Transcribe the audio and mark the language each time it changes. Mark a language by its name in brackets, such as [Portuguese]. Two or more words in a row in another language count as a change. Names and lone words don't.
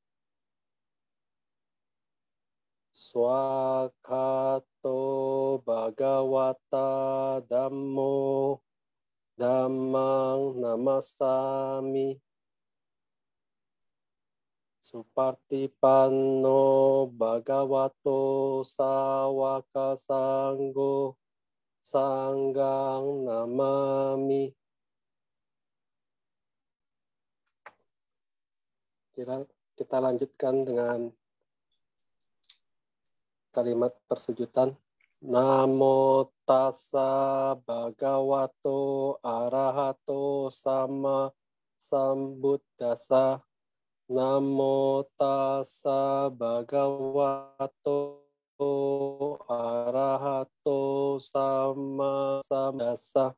[Pali] Swakato Bhagawata Dhammo Dhammang Namasami Supartipanno Bhagavato Sawaka Sanggo Sanggang namami. [Indonesian] Kita lanjutkan dengan kalimat persujudan. [Pali] Namo tassa bhagavato arahato sama sambuddhassa. Namo tassa bhagavato arahato sama sambuddhassa.